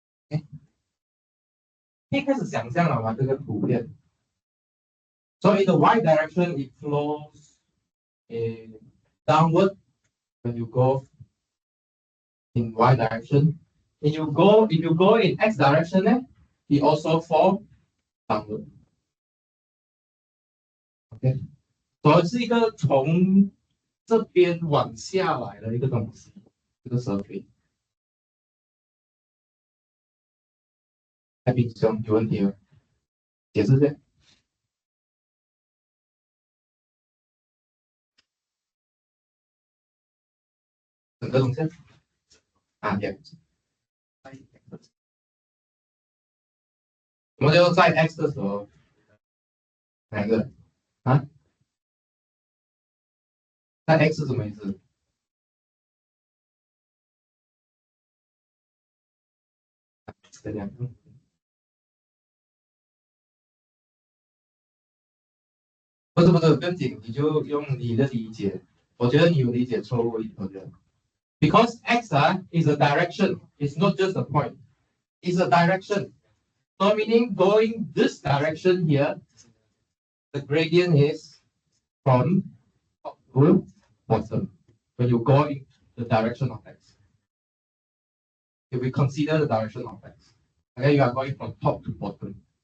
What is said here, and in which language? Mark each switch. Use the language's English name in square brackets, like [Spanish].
[Chinese] Okay，可以开始想象了吗？这个图片。 [English] So in the y direction, it flows downward when you go in y direction. If you go in x direction, it also fall downward. [Chinese] OK，所以是一个从这边往下来的一个东西，这个蛇皮。太平兄有问题了，解释一下。整个东西啊，也我们就在 x 的时候，哪一个啊？在 x 是什么意思？这样，不是，不用紧，你就用你的理解。我觉得你有理解错误，我觉得。 [English] Because x is a direction, it's not just a point, it's a direction. So meaning going this direction here, the gradient is from top to bottom. When you go in the direction of x, if we consider the direction of x, okay, you are going from top to bottom.